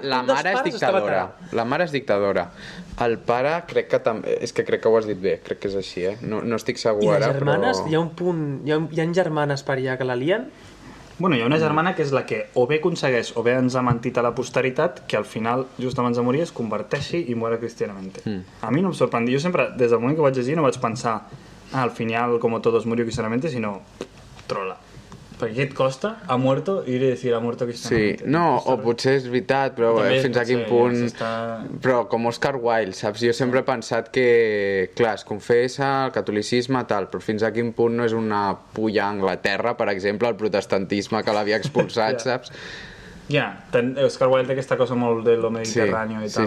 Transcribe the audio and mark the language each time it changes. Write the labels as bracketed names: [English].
[Catalan] La mare és dictadora. La mare és dictadora. El pare crec que també... És que crec que ho has dit bé, crec que és així, eh? No estic segur I ara, les germanes, però... hi ha un punt... Hi ha germanes per allà que la lien? Bueno, hi ha una germana que és la que o bé aconsegueix o bé ens ha mentit a la posteritat, que al final, just abans de morir, es converteixi i [Spanish] muere cristianamente. [Catalan] A mi no em sorprèn. Jo sempre, des del moment que ho vaig llegir, no vaig pensar al final, [Spanish] como todos murió cristianamente, [Catalan] sinó trola. Perquè què et costa? [Spanish] Ha muerto, ir a decir ha muerto cristianamente. [Catalan] Sí, no, o potser és veritat, però També fins a quin potser, punt... ja s'està... Però com Oscar Wilde, saps? Jo sempre he pensat que, clar, es confessa el catolicisme, tal, però fins a quin punt no és una pulla a Anglaterra, per exemple, el protestantisme que l'havia expulsat, saps? Ja, Oscar Wilde té aquesta cosa molt de lo mediterrani i tal,